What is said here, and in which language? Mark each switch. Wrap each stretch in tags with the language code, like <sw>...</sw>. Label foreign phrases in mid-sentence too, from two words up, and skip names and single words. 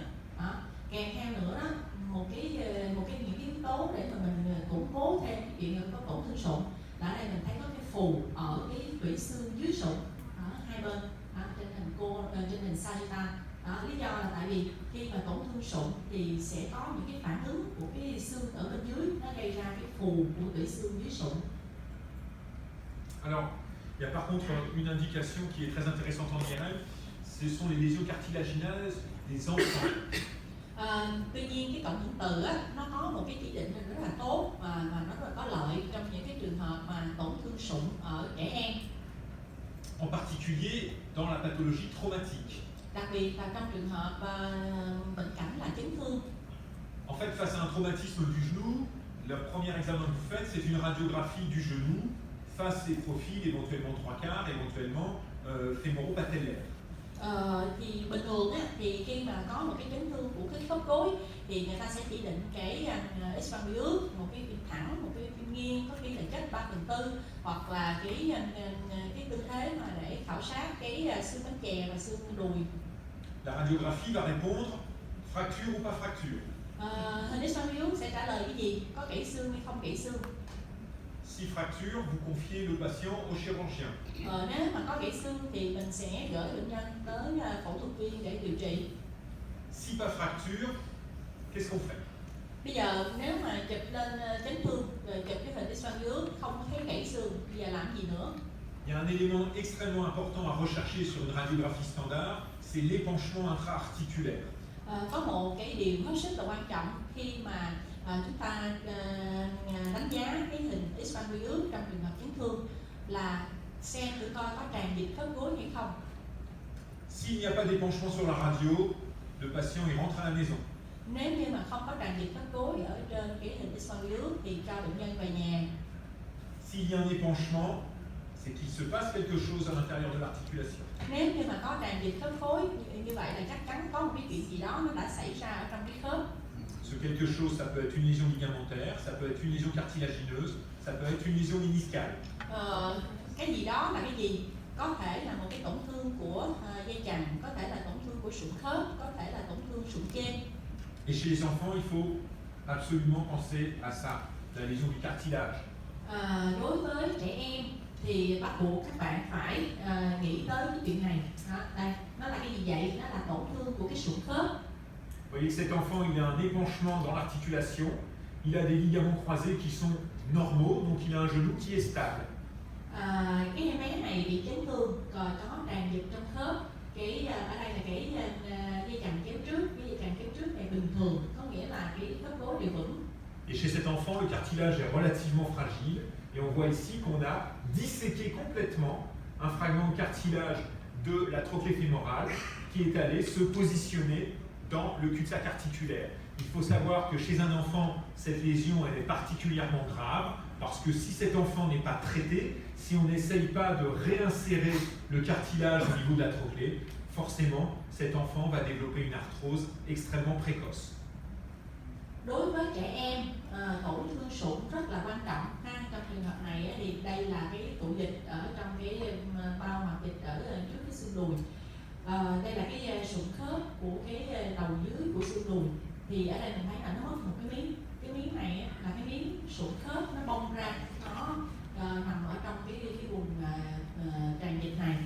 <vi>Kèm theo nữa đó, những cái yếu tố để mà mình củng cố thêm cái chuyện có tổn thương sụn là ở đây mình thấy có cái phù ở cái tủy xương dưới sụn ở hai bên trên hình sagittal. Lý do là tại vì khi mà tổn thương sụn thì sẽ có những cái phản ứng của cái xương ở bên dưới, nó gây ra cái phù của tủy xương dưới sụn.</vi> <fr>Alors, il y a par contre une indication qui est très intéressante en IRM, ce sont les lésions cartilagineuses des enfants.</fr> <vi>Tuy nhiên cái cộng hưởng từ á, nó có một cái chỉ định rất là tốt và nó rất là có lợi trong những cái trường hợp mà tổn thương sụn ở trẻ em.</vi> <fr>En particulier dans la pathologie traumatique.</fr> <vi>Đặc biệt là trong trường hợp bệnh cảnh là chấn thương.</vi> <fr>En fait, face à un traumatisme du genou, le premier examen que vous faites, c'est une radiographie du genou, face et profil, éventuellement 3/4, éventuellement fémoro-patellaire.</fr> <vi>Thì bình thường á, thì khi mà có một cái chấn thương của cái khớp gối thì người ta sẽ chỉ định cái X-quang một cái phim thẳng, một cái phim nghiêng, có khi là cách 3/4, hoặc là cái tư thế mà để khảo sát cái xương bánh chè và xương đùi.</vi> <fr>La radiographie va répondre fracture ou pas fracture.</fr> <vi>Hình X-quang sẽ trả lời cái gì? Có gãy xương hay không gãy xương?</vi> <fr>Si fracture, vous confiez le patient au chirurgien.</fr> <vi>Nếu mà có gãy xương thì mình sẽ gửi bệnh nhân tới phẫu thuật viên để điều trị.</vi> <fr>Si pas fracture, qu'est-ce qu'on fait?</fr> <vi>Bây giờ nếu mà chụp lên chấn thương, rồi chụp cái hình X-quang không thấy gãy xương, bây giờ làm gì nữa?</vi> <fr>Il y a un élément extrêmement important à rechercher sur une radiographie standard, c'est l'épanchement intra-articulaire.</fr> <vi>Có một cái điều hết sức là quan trọng khi mà chúng ta đánh giá cái hình X-quang trong trường hợp chấn thương là xem thử coi có tràn dịch khớp gối hay không.</vi> <fr>S'il n'y a pas d'épanchement sur la radio, le patient il rentre à la maison.</fr> <vi>Nếu như mà không có tràn dịch khớp gối ở trên cái hình X-quang thì cho bệnh nhân về nhà.</vi> <fr>S'il y a un épanchement, c'est qu'il se passe quelque chose à l'intérieur de l'articulation.</fr> <vi>Nếu như mà có tràn dịch khớp gối như vậy là chắc chắn có một cái chuyện gì đó nó đã xảy ra ở trong cái khớp.</vi> <fr>Ce quelque chose, ça peut être une lésion ligamentaire, ça peut être une lésion cartilagineuse, ça peut être une lésion méniscale.</fr> <vi>Cái gì đó là cái gì? Có thể là một cái tổn thương của dây chằng, có thể là tổn thương của sụn khớp, có thể là tổn thương sụn trên.</vi> <fr>Et chez les enfants, il faut absolument penser à ça, la lésion du cartilage.</fr> <vi>Đối với trẻ em thì bắt buộc các bạn phải nghĩ tới cái chuyện này. Đây, nó là cái gì vậy? Nó là tổn thương của cái sụn khớp.</vi> <fr>Vous voyez que cet enfant, il a un épanchement dans l'articulation, il a des ligaments croisés qui sont normaux, donc il a un genou qui est stable.</fr> <vi>Cái em bé này bị chấn thương, rồi có tràn dịch trong khớp. Ở đây là cái dây chằng kéo trước, cái dây chằng kéo trước này bình thường, có nghĩa là cái khớp gối đều vững.</vi> <fr>Et chez cet enfant, le cartilage est relativement fragile, et on voit ici qu'on a disséqué complètement un fragment de cartilage de la trochlée fémorale qui est allé se positionner dans le cul-de-sac articulaire. Il faut savoir que chez un enfant, cette lésion elle est particulièrement grave, parce que si cet enfant n'est pas traité, si on n'essaye pas de réinsérer le cartilage au niveau de la trochlée, forcément, cet enfant va développer une arthrose extrêmement précoce.</fr> <vi>Đối với trẻ em, tổn thương sụn rất là quan trọng. Trong trường hợp này thì đây là cái tụ dịch ở trong cái bao hoạt dịch ở trước cái xương đùi. Đây là cái sụn khớp của cái đầu dưới của xương đùi. Thì ở đây mình thấy là nó mất một cái miếng. Cái miếng này là cái miếng sụn khớp nó bong ra, nó nằm ở trong cái vùng tràn dịch này.</vi>